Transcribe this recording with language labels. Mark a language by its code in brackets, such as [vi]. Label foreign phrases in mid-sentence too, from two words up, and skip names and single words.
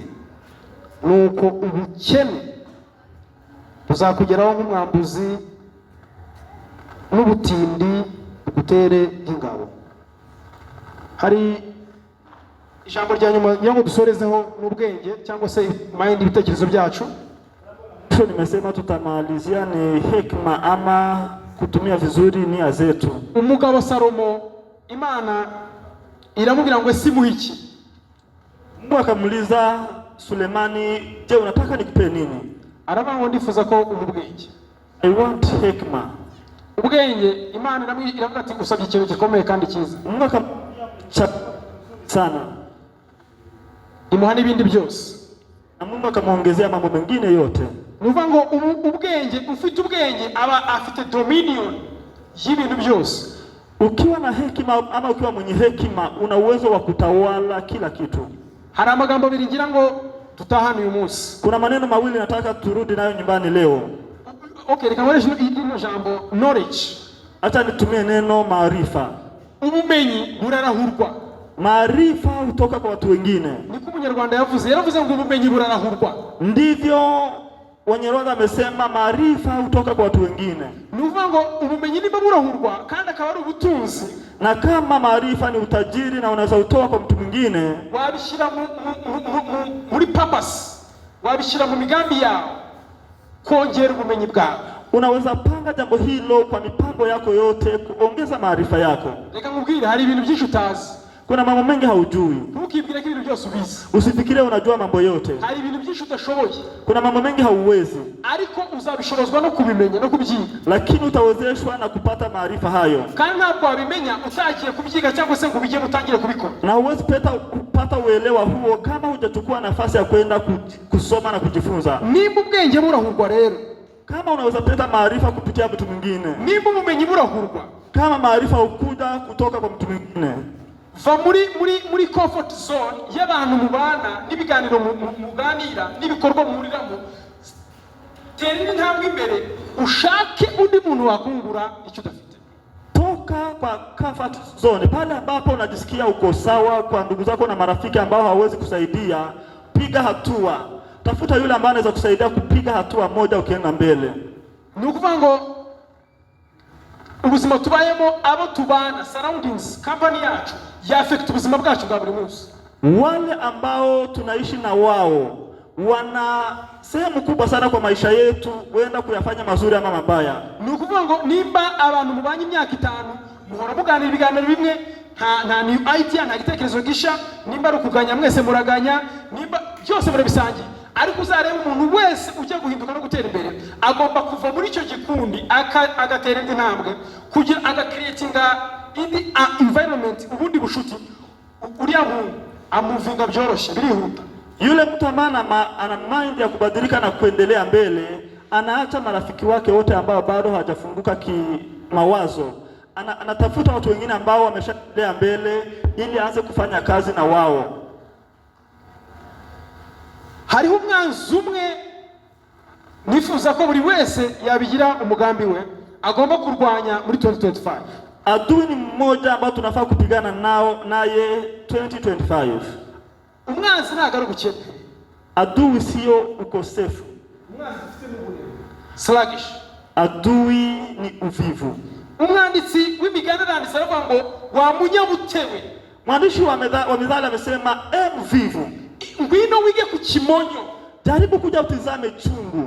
[rw] Nuko ubukene buzakugeraho nk'umwambuzi n'ubutindi bugutere nk'ingabo. Hari ijambo rya nyuma ngo dusorezeho n'ubwenge cyangwa se mind ibitekerezo byacu. [sw] Nimesema tutamalizia ni hekima ama kutumia vizuri nia zetu. [rw] Umugabo Salomo Imana iramubwira ngo ese muhiki. [sw] Mungu akamuliza Sulemani, je, unataka nikupe nini? [rw] Aravuga ngo ndifuza ko umubwenge. [en] I want hekima. [rw] Ubwenge Imana iravuga ati usabye ikintu gikomeye kandi cyiza. [sw] Mungu akamcha sana. [rw] Imuha n'ibindi byose. [sw] Na Mungu akamuongezea mambo mengine yote. [rw] Nuvuga ngo ubwenge, ufite ubwenge aba afite dominion y'ibintu byose. [sw] Ukiwa na hekima ama ukiwa mwenye hekima una uwezo wa kutawala kila kitu. [rw] Hari amagambo abiri ngira ngo tutahana uyu munsi. [sw] Kuna maneno mawili nataka turudi nayo nyumbani leo. [rw] Okay, reka nkoreshe ino jambo knowledge. [sw] Acha nitumie neno maarifa. [rw] Ubumenyi burarahurwa. [sw] Maarifa hutoka kwa watu wengine. [rw] Niko Munyarwanda yaravuze ngo ubumenyi burarahurwa. [sw] Ndivyo Wanyarwanda amesema maarifa hutoka kwa watu wengine. [rw] Nuvuga ngo ubumenyi niba burahurwa kandi akaba ari ubutunzi. [sw] Na kama maarifa ni utajiri na unaweza utoa kwa mtu mwingine, [rw] wabishira muri purpose, wabishira mu migambi yao kongera ubumenyi bwawe. [sw] Unaweza panga jambo hilo kwa mipango yako yote kuongeza maarifa yako. [rw] Reka nkubwire hari ibintu byinshi utazi. [sw] Kuna mambo mengi haujui. [rw] Ntukibwire ko ibintu byose ubizi. [sw] Usifikire unajua mambo yote. [rw] Hari ibintu byinshi utashoboye. [sw] Kuna mambo mengi hauwezi. [rw] Ariko uzabishorozwa no kubimenya no kubyiga. [sw] Lakini utawezeshwa na kupata maarifa hayo. [rw] Kandi ntabwo wabimenya utagiye kubyiga cyangwa se ngo ubige mutangire kubikora. [sw] Na huwezi kupata uelewa huo kama hujachukua nafasi ya kwenda kusoma na kujifunza. [rw] Nimba ubwenge burahurwa rero, [sw] kama unaweza pata maarifa kupitia mtu mwingine, [rw] nimba ubumenyi burahurwa, [sw] kama maarifa ukuja kutoka kwa mtu mwingine, [rw] va muri [en] comfort zone [rw] y'abantu mubana n'ibiganiro muganira n'ibikorwa muhuriramo. Tera intambwe imbere ushake undi muntu wakungura icyo udafite. [sw] Toka kwa [en] comfort zone, [sw] pale ambapo unajisikia uko sawa kwa ndugu zako na marafiki ambao hawawezi kusaidia, piga hatua. Tafuta yule ambaye anaweza kusaidia kupiga hatua moja ukienda mbele. [rw] Ni ukuvuga ngo ubuzima tubayemo, abo tubana, surroundings, company yacu yaffect ubuzima bwacu bwa buri munsi. [sw] Wale ambao tunaishi na wao wana sehemu kubwa sana kwa maisha yetu, wenda kuyafanya mazuri ama mabaya. [rw] Ni ukuvuga ngo nimba abantu mubanye imyaka 5 muhora muganira ibiganiro bimwe, nta [en] new idea, [rw] nta gitekerezo gisha, nimba ari ukuganya mwese muraganya, nimba byose murabisangiye. Ariko uzareba umuntu wese ujya guhinduka no gutera imbere agomba kuva muri icyo gikundi agatera indi ntambwe kugira agacreatinga indi environment, ubundi bushuti. Uriya muntu amuvinga byoroshye birihuta. [sw] Yule mtu ana mind ya kubadilika na kuendelea mbele, anaacha marafiki wake wote ambao bado hawajafunguka kimawazo. Anatafuta watu wengine ambao wameshaendelea mbele ili aanze kufanya kazi na wao. [rw] Hariho umwanzi umwe nifuza ko buri wese yabigira umugambi we agomba kurwanya muri 2025. [sw] Adui ni mmoja ambao tunafaa kupigana naye 2025. [rw] Umwanzi ntabwo ari ubukene. [sw] Adui sio ukosefu. [rw] Umwanzi ufite n'ubunebwe. [en] Sluggish. [sw] Adui ni uvivu. [rw] Umwanditsi w'imigani aranditse aravuga ngo wa munyabutewe. [sw] Mwandishi wa Mithali amesema mvivu, [rw] ngwino wige ku kimonyo, [sw] jaribu kuja utizame chungu.